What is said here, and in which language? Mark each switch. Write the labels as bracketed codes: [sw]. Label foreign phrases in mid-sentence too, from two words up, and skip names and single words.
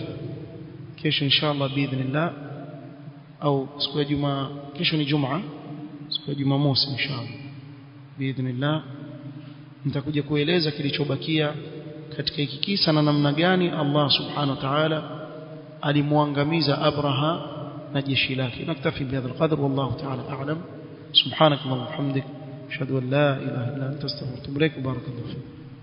[sw] Kesho [ar] إن شاء الله بإذن الله, [sw] au siku ya Jumaa, kesho ni Jumaa, siku ya Jumamosi [ar] إن شاء الله بإذن الله [sw] nitakuja kueleza kilichobakia katika hiki kisa na namna gani Allah [ar] سبحانه وتعالى [sw] alimwangamiza Abraha na jeshi lake. [ar] نكتفي بهذا القدر, والله تعالى أعلم. سبحانك اللهم وبحمدك، أشهد أن لا إله إلا أنت أستغفرك وأتوب إليك. بارك الله فيك.